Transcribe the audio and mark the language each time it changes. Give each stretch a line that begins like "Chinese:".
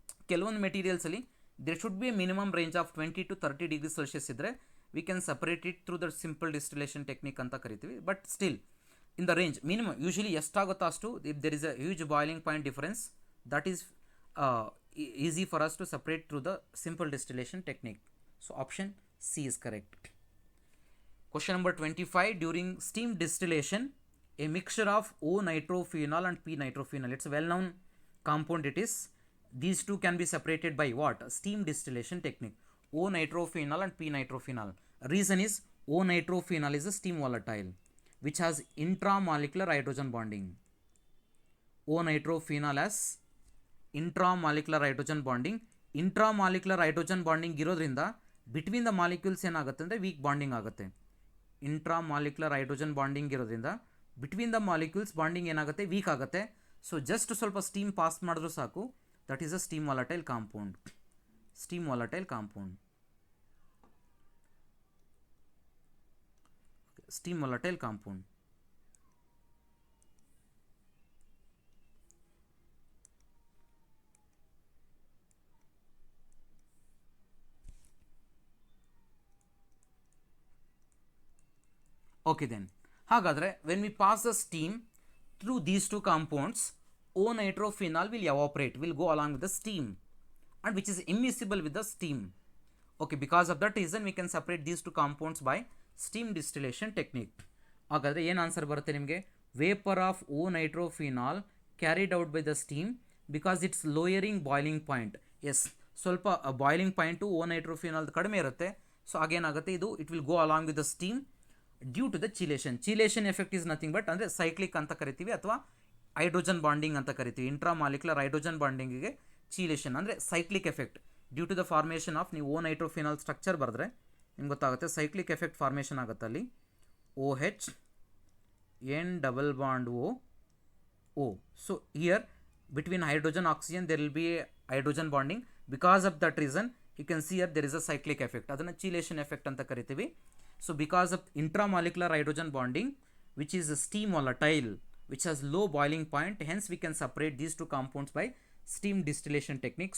Kannada: ಕೆಲವೊಂದು ಮೆಟೀರಿಯಲ್ಸಲ್ಲಿ
English: there should be a minimum range of 20 to 30 degree Celsius
Kannada: ಇದ್ದರೆ
English: we can separate it through the simple distillation technique
Kannada: ಅಂತ ಕರಿತೀವಿ.
English: but still in the range minimum usually
Kannada: ಎಷ್ಟಾಗುತ್ತೋ ಅಷ್ಟು,
English: If there is a huge boiling point difference, that is easy for us to separate through the simple distillation technique. So option C is correct. Question number 25. During steam distillation, a mixture of O-nitrophenol and P-nitrophenol, it's a well-known compound it is. These two can be separated by what? Steam distillation technique. O-nitrophenol and P-nitrophenol. Reason is O-nitrophenol is a steam volatile which has intramolecular hydrogen bonding. O-nitrophenol has intramolecular hydrogen bonding.
Kannada: Intramolecular hydrogen bonding ಇರೋದ್ರಿಂದ
English: between the molecules
Kannada: ಏನಾಗುತ್ತೆ ಅಂದರೆ weak bonding ಆಗುತ್ತೆ. Intramolecular hydrogen bonding ಇರೋದ್ರಿಂದ
English: between the molecules
Kannada: bonding ಏನಾಗುತ್ತೆ weak ಆಗುತ್ತೆ. So just ಸ್ವಲ್ಪ steam pass ಮಾಡಿದ್ರೂ ಸಾಕು,
English: That is a steam volatile compound. Steam volatile compound, steam volatile compound. Okay then,
Kannada: ಹಾಗಾದರೆ
English: when we pass the steam through these two compounds, O-nitrophenol will evaporate, will go along with the steam, and which is immiscible with the steam. Okay, because of that reason we can separate these two compounds by steam distillation technique.
Kannada: ಹಾಗಾದರೆ ಏನು answer ಬರುತ್ತೆ ನಿಮಗೆ?
English: Vapour of O-nitrophenol carried out by the steam because it's lowering boiling point.
Kannada: S, ಸ್ವಲ್ಪ boiling point O-nitrophenol ಕಡಿಮೆ ಇರುತ್ತೆ.
English: so
Kannada: ಆಗೇನಾಗುತ್ತೆ ಇದು
English: It will go along with the steam due to the chelation. Chelation effect is nothing but
Kannada: ಅಂದರೆ cyclic ಅಂತ ಕರಿತೀವಿ ಅಥವಾ hydrogen bonding ಅಂತ ಕರಿತೀವಿ. ಇಂಟ್ರಾಮಾಲಿಕ್ಯುಲರ್ ಹೈಡ್ರೋಜನ್ ಬಾಂಡಿಂಗಿಗೆ ಚಿಲೇಷನ್ ಅಂದರೆ cyclic effect
English: due to the formation of,
Kannada: ನೀವು O-nitrophenol ಸ್ಟ್ರಕ್ಚರ್ ಬರೆದ್ರೆ ನಿಮ್ಗೆ ಗೊತ್ತಾಗುತ್ತೆ ಸೈಕ್ಲಿಕ್ ಎಫೆಕ್ಟ್ ಫಾರ್ಮೇಷನ್ ಆಗುತ್ತೆ ಅಲ್ಲಿ.
English: OH N double bond O. So here between hydrogen oxygen there will be a hydrogen bonding. Because of that reason you can see here there is a cyclic effect,
Kannada: ಅದನ್ನು ಚಿಲೇಷನ್ effect ಅಂತ ಕರಿತೀವಿ.
English: So because of intramolecular hydrogen bonding, which is a steam volatile, which has low boiling point, hence we can separate these two compounds by steam distillation technique.